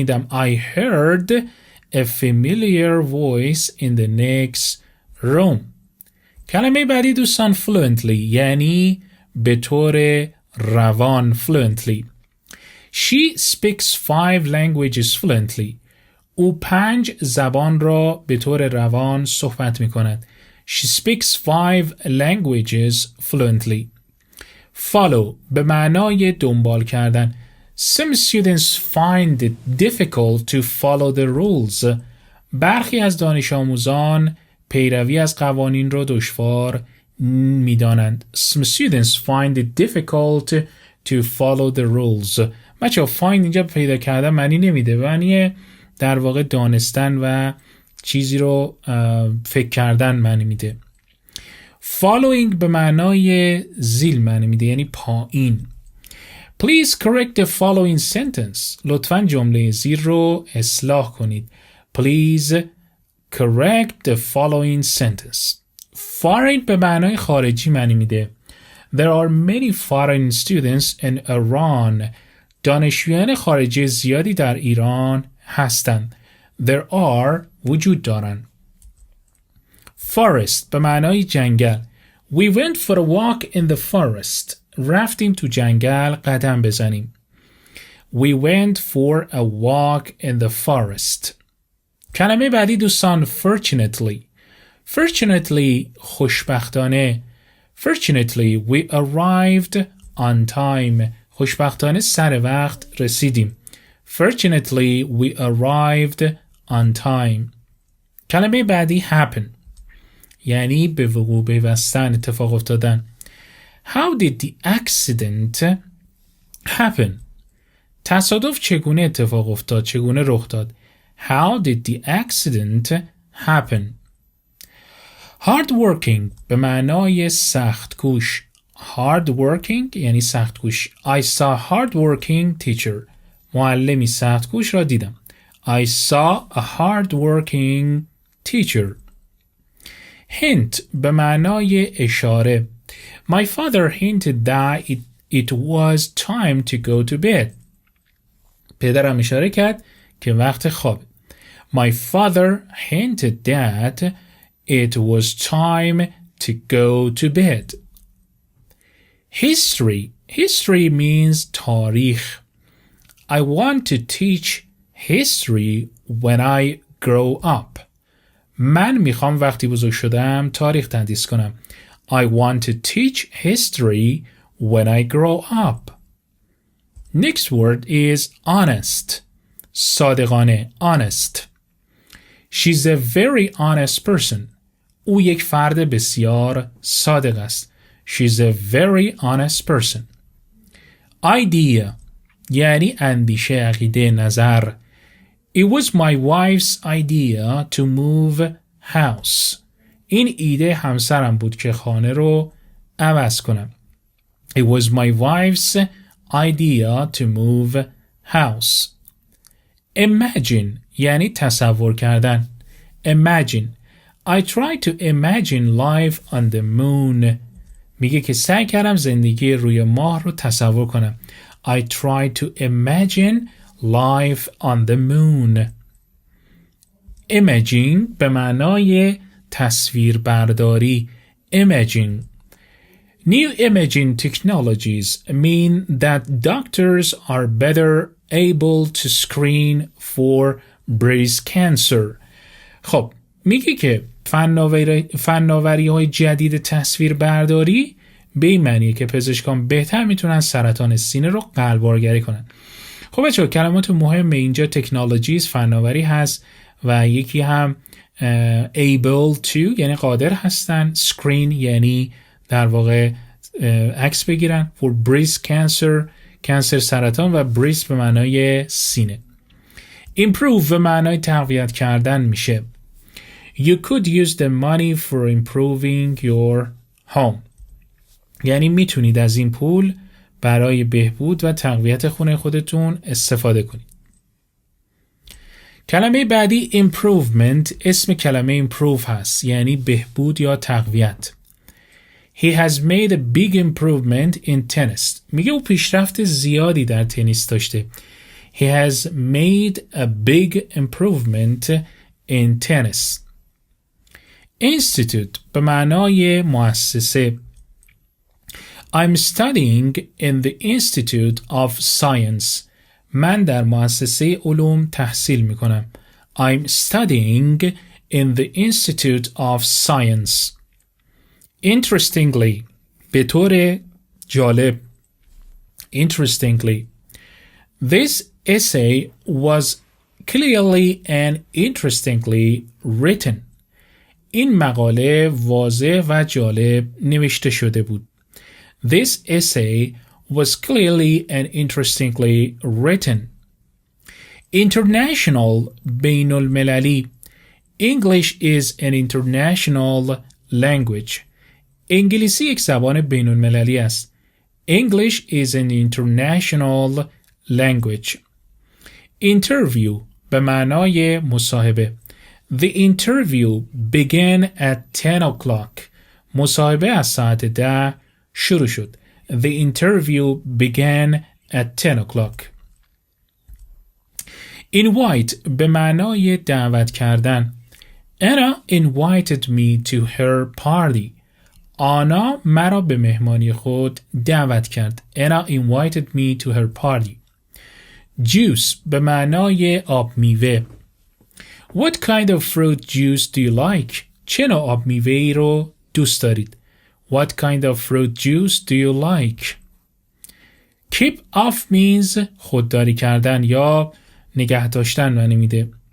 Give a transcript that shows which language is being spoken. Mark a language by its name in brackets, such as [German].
[English] I heard a familiar voice in the next room. [Persian] کلمه بعدی دوستان fluently یعنی به طور روان. [English] fluently. She speaks 5 languages fluently. [Persian] او 5 زبان را به طور روان صحبت می کند. [English] She speaks 5 languages fluently. [Persian] Follow به معنای دنبال کردن. [English] Some students find it difficult to follow the rules. [Persian] برخی از دانش آموزان پیروی از قوانین را دشوار می دانند. [English] Some students find it difficult to follow the rules. [Persian] بچه find اینجا پیدا کردن معنی نمیده، معنی در واقع دانستن و چیزی رو فکر کردن معنی میده. Following به معنای زیل معنی میده، یعنی پایین. [English] Please correct the following sentence. [Persian] لطفاً جمله زیر رو اصلاح کنید. [English] Please correct the following sentence. [Persian] Foreign به معنای خارجی معنی میده. [English] There are many foreign students in Iran. [Persian] دانشجویان خارجی زیادی در ایران هستند. [English] There are [Persian] وجود دارند. Forest به معنای جنگل. [English] We went for a walk in the forest. [Persian] رفتیم تو جنگل قدم بزنیم. [English] We went for a walk in the forest. [Persian] کلمه بعدی دوستان fortunately. [English] Fortunately خوشبختانه. Fortunately we arrived on time. [Persian] خوشبختانه سر وقت رسیدیم. [English] Fortunately, we arrived on time. [Persian] کلمه بعدی happen یعنی به وقوع پیوستن، اتفاق افتادن. [English] How did the accident happen؟ [Persian] تصادف چگونه اتفاق افتاد؟ چگونه رخ داد؟ [English] How did the accident happen؟ hard working [Persian] به معنای سخت کوش. hard working یعنی سخت کوش. [English] I saw hard working teacher. [Persian] معلمی سخت کوش را دیدم. [English] I saw a hard working teacher. [Persian] hint به معنای اشاره. [English] My father hinted that it was time to go to bed. [Persian] پدرم اشاره کرد که وقت خواب. [English] My father hinted that it was time to go to bed. History means تاریخ. I want to teach history when I grow up. [Persian] من میخوام وقتی بزرگ شدم تاریخ تدریس کنم. [English] I want to teach history when I grow up. Next word is honest. صادقانه. honest. She's a very honest person. [Persian] او یک فرد بسیار صادق است. [English] She's a very honest person. [Persian] Idea یعنی اندیشه، عقیده، نظر. [English] It was my wife's idea to move house. [Persian] این ایده همسرم بود که خانه رو عوض کنم. [English] It was my wife's idea to move house. [Persian] Imagine یعنی تصور کردن. [English] Imagine. I tried to imagine life on the moon. [Persian] میگه که سعی کردم زندگی روی ماه رو تصور کنم. [English] I tried to imagine life on the moon. [Persian] Imaging به معنای تصویر برداری. [English] Imaging. New imaging technologies mean that doctors are better able to screen for breast cancer. [Persian] خب میگه که فناوری های جدید تصویر برداری به این معنیه که پزشکان بهتر میتونن سرطان سینه رو قلب‌آگری کنن. خب بچه‌ها کلمات مهم اینجا تکنولوژیز فناوری هست و یکی هم [English] able to [Persian] یعنی قادر هستن. screen یعنی در واقع عکس بگیرن. [English] for breast cancer [Persian] کانسر سرطان و breast به معنای سینه. improve به معنای تقویت کردن میشه. [English] You could use the money for improving your home. [Persian] یعنی میتونید از این پول برای بهبود و تقویت خونه خودتون استفاده کنید. کلمه بعدی improvement اسم کلمه improve هست یعنی بهبود یا تقویت. [English] He has made a big improvement in tennis. [Persian] میگه او پیشرفت زیادی در تنیس داشته. [English] He has made a big improvement in tennis. [Persian] Institute به معنای مؤسسه. [English] I'm studying in the Institute of Science. [Persian] من در مؤسسه علوم تحصیل می کنم. [English] I'm studying in the Institute of Science. [Persian] Interestingly به طور جالب. [English] Interestingly this essay was clearly and interestingly written. [Persian] این مقاله واضح و جالب نوشته شده بود. [English] This essay was clearly and interestingly written. [Persian] International بین المللی. [English] English is an international language. [Persian] انگلیسی یک زبان بین المللی است. [English] English is an international language. [Persian] Interview به معنای مصاحبه. [English] The interview began at 10 o'clock. [Persian] مصاحبه از ساعت 10 شروع شد. [English] The interview began at 10 o'clock. [Persian] Invite به معنای دعوت کردن. [English] Anna invited me to her party. [Persian] آنا مرا به مهمانی خود دعوت کرد. [English] Anna invited me to her party. [Persian] Juice به معنای آب میوه. [English] What kind of fruit juice do you like? [Persian] چه نوع آب میوه‌ای رو دوست دارید؟ [English] What kind of fruit juice do you like? keep off means [Persian] خودداری کردن یا نگه داشتن معنی میده.